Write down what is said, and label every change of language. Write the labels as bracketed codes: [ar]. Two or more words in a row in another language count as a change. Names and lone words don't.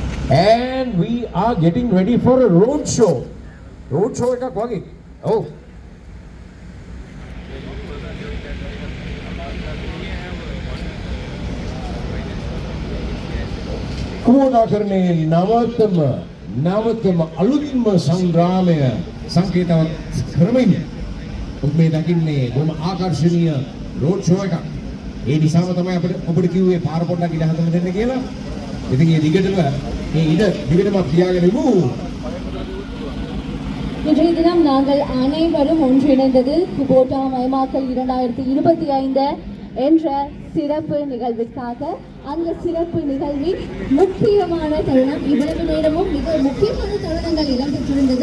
[en] And we are getting ready for a road show. Road show [si] එකක් වගේ. ඔව්. කුමෝදාකරණයේ නවතම අලුත්ම සංග්‍රාමය සංකේතවත් කරමින් ඔබ මේ දකින්නේ බොහොම ආකර්ශනීය [en] road show [si] එකක්. ඒ නිසාම තමයි ඔබට කිව්වේ පාර පොඩ්ඩක් ඉඳ හදන්න දෙන්න කියලා. ඉතින් මේ දිගටම තියාගෙන ඉමු. [ta] இன்றைய தினம் நாங்கள் அனைவரும் ஒன்றிணைந்தது குபோட்டா மயமாக்கல் 2025 என்ற சிறப்பு நிகழ்விற்காக. அந்த சிறப்பு நிகழ்வின் முக்கியமான தருணம் இவ்வளவு நேரமும் மிக முக்கியமான தருணங்கள் இடம்பெற்றிருந்தது.